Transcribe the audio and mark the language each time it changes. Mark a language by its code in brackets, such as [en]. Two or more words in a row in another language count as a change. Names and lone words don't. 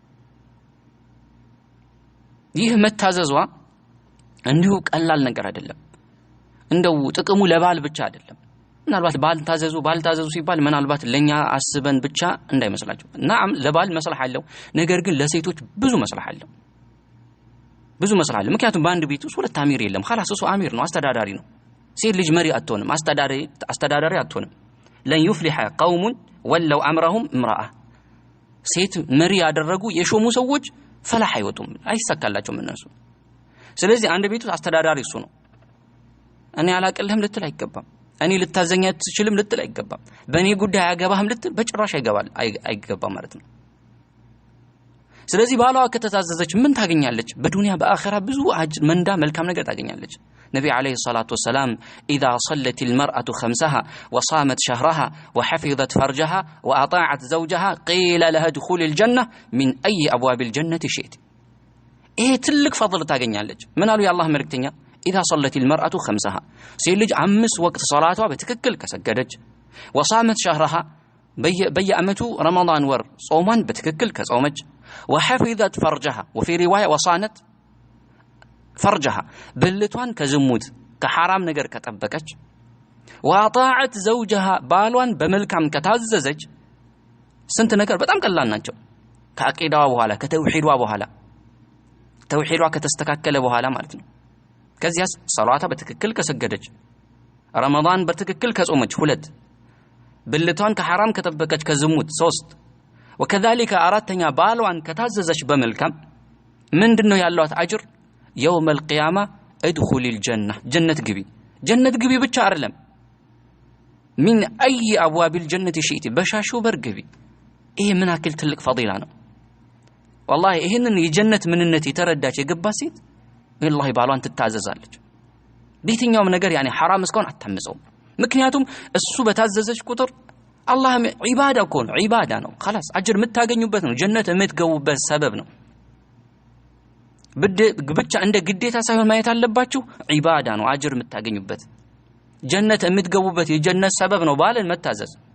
[am] ይህ መታዘዟ እንዲሁ ቀላል ነገር አይደለም። እንደው ጥቅሙ ለባል ብቻ አይደለም። ምናልባት ባልታዘዙ ሲባል ምናልባት ለኛ አስበን ብቻ እንዳይመስላችሁ። ናም ለባል መስላህ አለው፣ ነገር ግን ለሴቶች ብዙ መስላህ አለው። ምክንያቱም በአንድ ቤት ውስጥ ሁለት አሚር የለም። خلاص እሱ አሚር ነው፣ አስተዳዳሪ ነው። ሴት ልጅ መሪ አትሆንም፣ አስተዳዳሪ አትሆንም። [ar] لن يفلح قوم ولوا أمرهم امرأة [am] ሴት መሪ ያደረጉ የሾሙ ሰዎች ፈላህ አይወጡም፣ አይሳካላቸውም እነሱ። ስለዚህ አንድ ቤት ውስጥ አስተዳዳሪ እሱ ነው። እኔ አላቀልህም ልትል አይገባም። እኔ ልታዘኛ ትችልም ልትል አይገባም። በእኔ ጉዳይ አያገባህም ልትል በጭራሽ አይገባም ማለት ነው። ስለዚህ ባሏ ከተታዘዘች ምን ታገኛለች? በዱንያ በአኺራ ብዙ አጅር መንዳ መልካም ነገር ታገኛለች። [ar] ነብዩ عليه الصلاة والسلام اذا صلت المرأة خمسها وصامت شهرها وحفظت فرجها واطاعت زوجها قيل لها ادخل الجنة من اي ابواب الجنة شئت. [am] ይሄ ትልቅ ፈضል ታገኛለች። ምን አሉ የአላህ መልእክተኛ? [ar] اذا صلت المرأة خمسها [am] ሴት ልጅ 5 ወቅት ሶላቷ በትክክል ከሰገደች [ar] وصامت شهرها [am] በየአመቱ ረመዳን ወር ጾሟን በትክክል ከጾመች [ar] وحفظت فرجها وفي رواية وصانت فرجها [am] ብልቷን ከዝሙት ከሐራም ነገር ከጠበቀች [ar] وأطاعت زوجها [am] ባሏን በመልካም ከታዘዘች ስንት ነገር በጣም ቀላል ናቸው። ከአቂዳዋ በኋላ ከተውሂዷ በኋላ ተውሂዷ ከተስተካከለ በኋላ ማለት ነው። ከዚያስ ሶላቷ በትክክል ከሰገደች ረመዳን በትክክል ከጾመች 2 ብልቷን ከሐራም ከጠበቀች ከዝሙት 3 وكذلك አራተኛ ባሏን ከታዘዘች በመልካም ምንድነው ያሏት አጅር? [ar] يوم القيامة ادخل الجنة [am] ጀነት ግቢ ብቻ አይደለም [ar] من اي ابواب الجنة شئت [am] በሻሹ በር ግቢ። ይሄ ምን አክል ትልቅ ፈዲላ ነው والله። ይሄንን የጀነት ምንነት የተረዳች የገባች ሴት والله ባሏን ትታዘዛለች። በየትኛውም ነገር ያኔ ሐራም እስከሆነ አታምፀው። ምክንያቱም እሱ በታዘዘች ቁጥር አላህ ዒባዳ እኮ ነው ዒባዳ ነው خلاص አጅር የምታገኙበት ነው ጀነት የምትገቡበት ሰበብ ነው ብቻ እንደ ግዴታ ሳይሆን ማየት አለባችሁ ዒባዳ ነው አጅር የምታገኙበት ጀነት የምትገቡበት የጀነት ሰበብ ነው ባልን መታዘዝ